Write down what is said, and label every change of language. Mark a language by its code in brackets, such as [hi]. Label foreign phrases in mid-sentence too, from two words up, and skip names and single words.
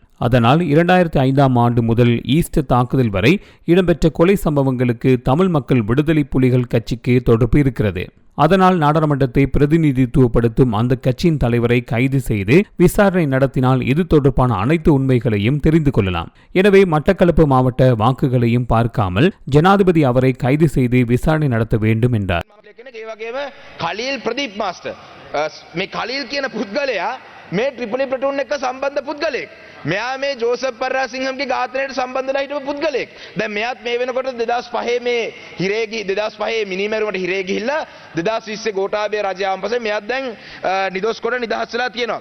[ta] அதனால் 2005ஆம் ஆண்டு முதல் ஈஸ்டர் தாக்குதல் வரை இடம்பெற்ற கொலை சம்பவங்களுக்கு தமிழ் மக்கள் விடுதலை புலிகள் கட்சிக்கு தொடர்பு இருக்கிறது. அதனால் நாடாளுமன்றத்தை பிரதிநிதித்துவப்படுத்தும் அந்த கட்சியின் தலைவரை கைது செய்து விசாரணை நடத்தினால் இது தொடர்பான அனைத்து உண்மைகளையும் தெரிந்து கொள்ளலாம். எனவே மட்டக்களப்பு மாவட்ட வாக்குகளையும் பார்க்காமல் ஜனாதிபதி அவரை கைது செய்து விசாரணை நடத்த வேண்டும் என்றார். [si] මේ ට්‍රිපලි ප්ලටූන් එක්ක සම්බන්ධ පුද්ගලයෙක්. මෙයා මේ ජෝසප් පරාසිංහම්ගේ ඝාතනයට සම්බන්ධලා හිටපු පුද්ගලයෙක්. දැන් මෙයාත් මේ වෙනකොට 2005 මේ හිරේ 2005 මිනිමැරුමට හිරේ ගිහිල්ලා 2020 ගෝඨාභය රජය ආවන් පස්සේ මෙයාත් දැන් නිදොස් කොට නිදහස් වෙලා තියෙනවා.